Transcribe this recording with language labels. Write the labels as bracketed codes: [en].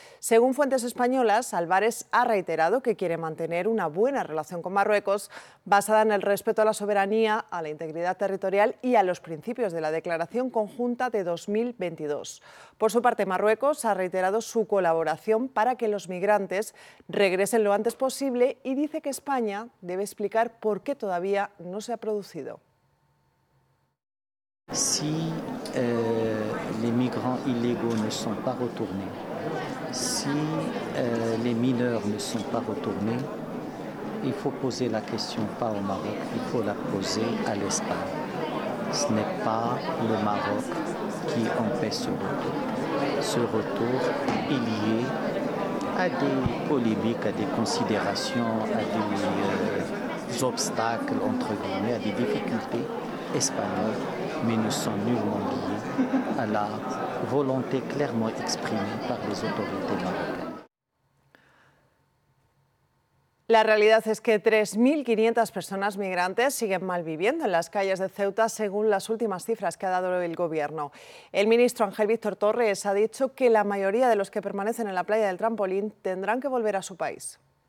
[es] Según fuentes españolas, Álvarez ha reiterado que quiere mantener una buena relación con Marruecos basada en el respeto a la soberanía, a la integridad territorial y a los principios de la Declaración Conjunta de 2022. Por su parte, Marruecos ha reiterado su colaboración para que los migrantes regresen lo antes posible y dice que España debe explicar por qué todavía no se ha producido. [fr] Si les migrants illégaux ne sont pas retournés, si les mineurs ne sont pas retournés, il faut poser la question pas au Maroc, il faut la poser à l'Espagne. Ce n'est pas le Maroc qui empêche ce retour. Ce retour est lié à des polémiques, à des considérations, à des obstacles, entre guillemets, à des difficultés espagnoles. Mais nous sommes nullement liés à la volonté clairement exprimée par les autorités marocaines. [es] La realidad es que 3.500 personas migrantes siguen mal viviendo en las calles de Ceuta según las últimas cifras que ha dado el gobierno. El ministro Ángel Víctor Torres ha dicho que la mayoría de los que permanecen en la playa del Trampolín tendrán que volver a su país.